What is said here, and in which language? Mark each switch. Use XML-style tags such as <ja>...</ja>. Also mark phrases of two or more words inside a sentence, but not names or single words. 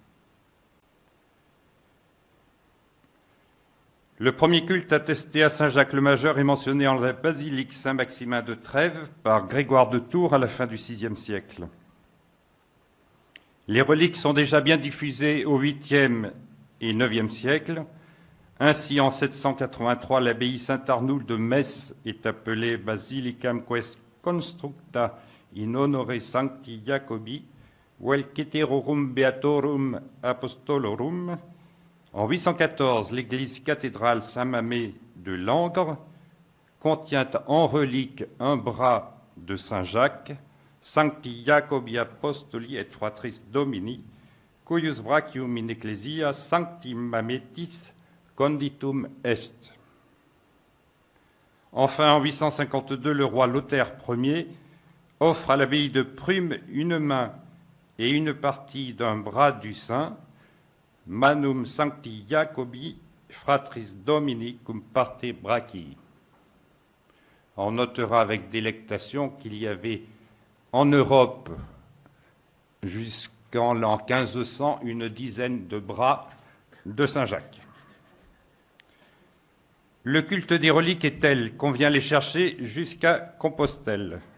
<fr>Le premier culte attesté à saint Jacques le Majeur est mentionné en la basilique Saint-Maximin de Trèves par Grégoire de Tours à la fin du VIe siècle. Les reliques sont déjà bien diffusées au 8e et 9e siècle. Ainsi, en 783, l'abbaye Saint-Arnoul de Metz est appelée</fr> <la>Basilicam quest constructa in honore Sancti Jacobi, vel ceterorum beatorum apostolorum.</la> <fr>En 814, l'église cathédrale Saint-Mamé de Langres contient en relique un bras de Saint Jacques,</fr> <la>Sancti Jacobi apostoli et fratris Domini, cuius brachium in ecclesia sancti Mametis conditum est.</la> <fr>Enfin, en 852, le roi Lothaire Ier offre à l'abbaye de Prüm une main et une partie d'un bras du saint,</fr> <la>manum sancti Jacobi fratris Domini cum parte brachii.</la> <fr>On notera avec délectation qu'il y avait en Europe, jusqu'en l'an 1500, une dizaine de bras de Saint Jacques. Le culte des reliques est tel qu'on vient les chercher jusqu'à Compostelle.</fr>